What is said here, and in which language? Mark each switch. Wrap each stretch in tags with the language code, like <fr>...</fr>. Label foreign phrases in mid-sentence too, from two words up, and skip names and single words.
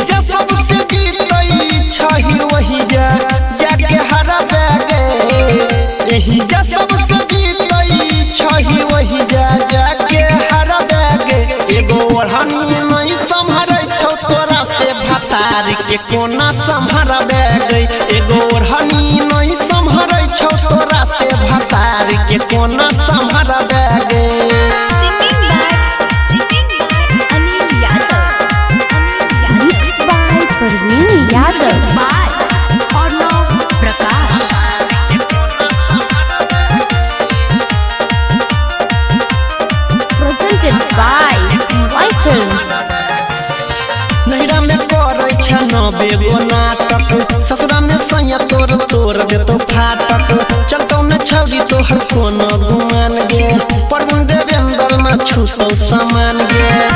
<mai>जे सबसे जीतई छही वही जाके हरा बेगे एही जे सबसे जीतई छही वही जाके हरा बेगे एगो ओढ़नी नहीं संभरै छौ तोरा से भतार के कोना संभरबे गई एगो ओढ़नी नहीं संभरै छौ तोरा से भतार के कोना संभरबे गई।</mai> <en>Singing by Anil Yadav. Mixed by Parveen Yadav. Music by Arnav Prakash. Presented by PY Films.</en> <mai>नैरा में करै छ नबे गो नाटक ससुरा में सैया तोर तोर देतो फाटक चलतो न छौरी तोहर कोनो गुमान गे परगुन देवेंद्र न छूतो सामान गे</mai>